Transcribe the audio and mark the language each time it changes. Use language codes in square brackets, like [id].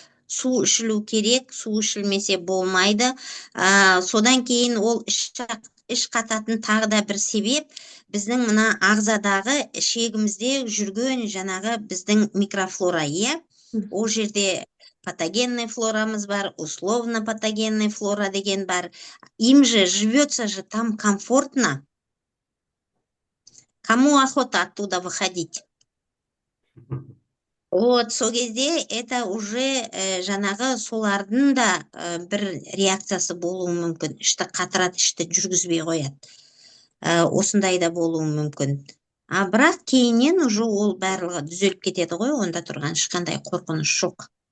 [kk] Су ішілмесе болмайды. Содан кейін ол іш қататын тағы да бір себеп, біздің мына ағзадағы ішегімізде жүрген жаңағы біздің микрофлора, Ол жерде патогенный флорамыз бар, условно патогенный флора деген бар. [ru] Им же живется же там комфортно. Кому охота оттуда выходить? [kk] Вот, сол кезде [ru] это уже [kk] жаңағы солардың да бір реакциясы болуы мүмкін. Ішті қатырады, ішті жүргізбей қояды. Осындай да болуы мүмкін. Бірақ кейіннен уже ол барлығы түзеліп кетеді ғой, онда тұрған ешқандай қорқыныш жоқ.